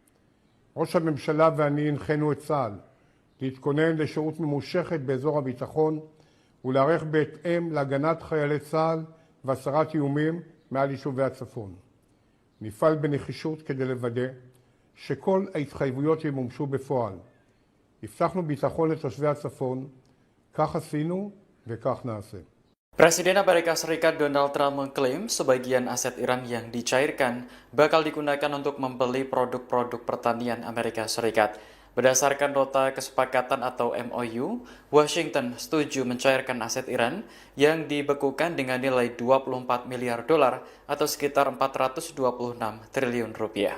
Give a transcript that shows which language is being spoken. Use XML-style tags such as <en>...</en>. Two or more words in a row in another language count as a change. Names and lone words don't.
<he>ראש הממשלה ואני הנחינו את צה"ל להתכונן לשירות ממושכת באזור הביטחון ולהיערך בהתאם להגנת חיילי צה"ל והסרת איומים מעל יישובי הצפון. נפעל בנחישות כדי לוודא שכל ההתחייבויות ימומשו בפועל. הבטחנו ביטחון לתושבי הצפון, כך עשינו וכך נעשה.</he> <id>Presiden Amerika Serikat Donald Trump mengklaim sebagian aset Iran yang dicairkan bakal digunakan untuk membeli produk-produk pertanian Amerika Serikat. Berdasarkan nota kesepakatan atau MOU, Washington setuju mencairkan aset Iran yang dibekukan dengan nilai 24 miliar dolar atau sekitar 426 triliun rupiah.</id>